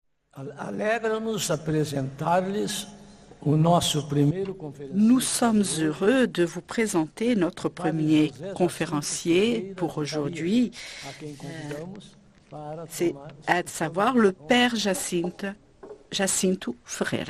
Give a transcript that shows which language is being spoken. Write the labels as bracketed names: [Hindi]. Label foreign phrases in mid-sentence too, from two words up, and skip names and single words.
[Portuguese] Alegra-nos apresentar-lhes o nosso primeiro [French] Nous [Portuguese] conferencista [French] sommes heureux de vous présenter notre premier conférencier pour aujourd'hui, [Portuguese] a quem convidamos para [French] c'est [Portuguese] tomar [French] à savoir le Père Jacinto Ferreira.